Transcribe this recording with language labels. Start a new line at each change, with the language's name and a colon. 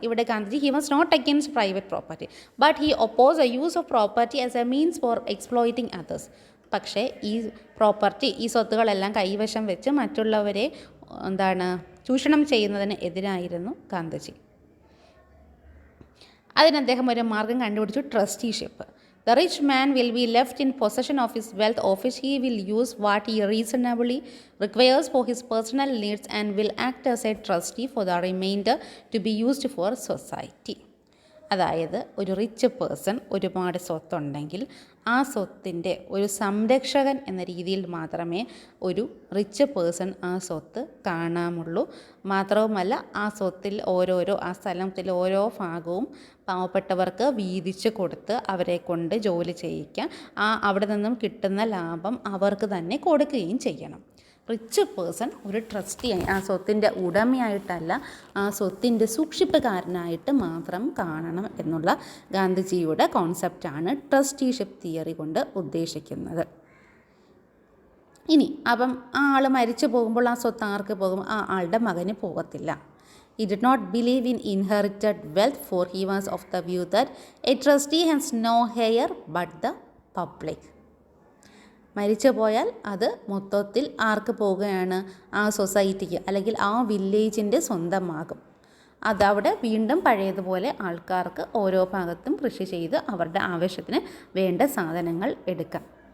English: ഇവിടെ Gandhiji he was not against private property, but he oppose a use of property as a means for exploiting others.
Malayalam: പക്ഷേ ഈ property, ഈ സ്വത്തുകളെല്ലാം കൈവശം വെച്ച് മറ്റുള്ളവരെ ചൂഷണം ചെയ്യുന്നതിന് എതിരായിരുന്നു ഗാന്ധിജി. അതിന് അദ്ദേഹം ഒരു മാർഗം കണ്ടുപിടിച്ചു, trusteeship.
English: The rich man will be left in possession of his wealth, of which he will use what he reasonably requires for his personal needs, and will act as a trustee for the remainder to be used for society.
Malayalam: അതായത് ഒരു rich person ഒരുപാട് സ്വത്തുണ്ടെങ്കിൽ ആ സ്വത്തിൻ്റെ ഒരു സംരക്ഷകൻ എന്ന രീതിയിൽ മാത്രമേ ഒരു റിച്ച് പേഴ്സൺ ആ സ്വത്ത് കാണാമുള്ളൂ. മാത്രവുമല്ല, ആ സ്വത്തിൽ ആ സ്ഥലത്തിൽ ഓരോ ഭാഗവും പാവപ്പെട്ടവർക്ക് വീതിച്ച് കൊടുത്ത് അവരെ കൊണ്ട് ജോലി ചെയ്യിക്കാൻ, അവിടെ നിന്നും കിട്ടുന്ന ലാഭം അവർക്ക് തന്നെ കൊടുക്കുകയും ചെയ്യണം. റിച്ച് പേഴ്സൺ ഒരു ട്രസ്റ്റിയായി, ആ സ്വത്തിൻ്റെ ഉടമയായിട്ടല്ല, ആ സ്വത്തിൻ്റെ സൂക്ഷിപ്പുകാരനായിട്ട് മാത്രം കാണണം എന്നുള്ള ഗാന്ധിജിയുടെ കോൺസെപ്റ്റാണ് ട്രസ്റ്റിഷിപ്പ് തിയറി കൊണ്ട് ഉദ്ദേശിക്കുന്നത്. ഇനി അപ്പം ആ ആൾ മരിച്ചു പോകുമ്പോൾ ആ സ്വത്ത് ആർക്ക് പോകും? ആ ആളുടെ മകന് പോകത്തില്ല.
English: He did not believe in inherited wealth, for he was of the view that a trustee has no heir but the public.
Malayalam: മരിച്ചു പോയാൽ അത് മൊത്തത്തിൽ ആർക്ക് പോവുകയാണ്? ആ സൊസൈറ്റിക്ക് അല്ലെങ്കിൽ ആ വില്ലേജിൻ്റെ സ്വന്തമാകും. അതവിടെ വീണ്ടും പഴയതുപോലെ ആൾക്കാർക്ക് ഓരോ ഭാഗത്തും കൃഷി ചെയ്ത് അവരുടെ ആവശ്യത്തിന് വേണ്ട സാധനങ്ങൾ എടുക്കാം.